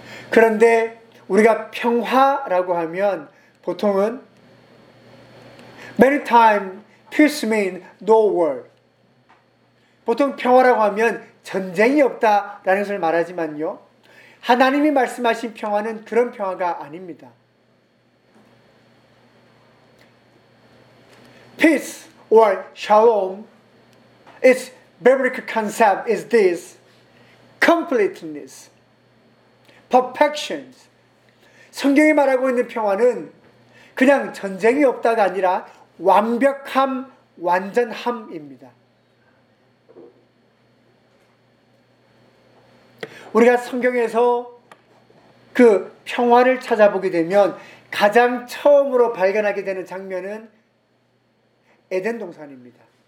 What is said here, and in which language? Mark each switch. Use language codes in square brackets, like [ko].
[ko] 그런데 우리가 평화라고 하면 보통은 [en] many times peace means no war. [ko] 보통 평화라고 하면 전쟁이 없다라는 것을 말하지만요. 하나님이 말씀하신 평화는 그런 평화가 아닙니다. [en] Peace or shalom is biblical concept is this completeness. Perfections. [ko] 성경이 말하고 있는 평화는 그냥 전쟁이 없다가 아니라 완벽함, 완전함입니다. 우리가 성경에서 그 평화를 찾아보게 되면 가장 처음으로 발견하게 되는 장면은 에덴 동산입니다.